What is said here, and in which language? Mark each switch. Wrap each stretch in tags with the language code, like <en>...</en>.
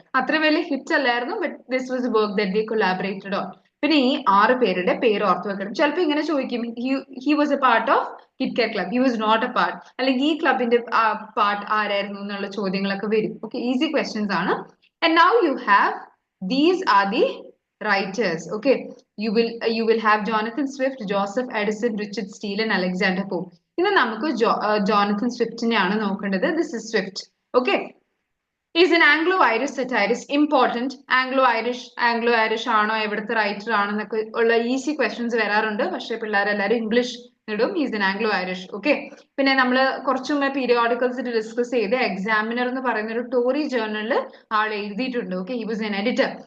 <ml>അത്ര വലിയ ഹിറ്റ് അല്ലായിരുന്നു,</ml> <en>But this was work that they collaborated on.</en> <ml>പിന്നെ ഈ 6 പേരുടെ പേര് ഓർത്ത് വെക്കണം. ചിലപ്പോൾ ഇങ്ങനെ ചോദിക്കും,</ml> <en>he was a part</en> <ml>of KitKat club, he was not A part, അല്ലെങ്കിൽ ഈ ക്ലബിന്റെ പാർട്ട് ആരായിരുന്നു എന്നുള്ള ചോദ്യങ്ങളൊക്കെ വരും.</ml> <en>Okay, easy questions ആണ്. And now you have these are the writers. Okay, you will have Jonathan Swift, Joseph Addison, Richard Steele and Alexander Pope.</en> <ml>ഇന്ന് നമുക്ക് ജോണത്തൻ സ്വിഫ്റ്റിനെയാണ് നോക്കേണ്ടത്.</ml> <en>This is Swift.</en> <ml>Okay,</ml> <en>Is an Anglo Irish satirist.</en> <ml>Important, Anglo Irish ആണോ, എവിടുത്തെ writer ആണെന്നൊക്കെ ഉള്ള easy questions വരാറുണ്ട്. പക്ഷെ പിള്ളേരെല്ലാവരും English ഇടും. Is N Anglo Irish. Okay, പിന്നെ നമ്മൾ കുറച്ചു മുമ്പേ പീരിയോഡിക്കൽസ് ഡിസ്കസ് ചെയ്ത് എക്സാമിനർ എന്ന് പറയുന്ന ഒരു ടോറി ജേർണലിൽ ആൾ എഴുതിയിട്ടുണ്ട്. Okay,</ml> <en>He was an editor.</en>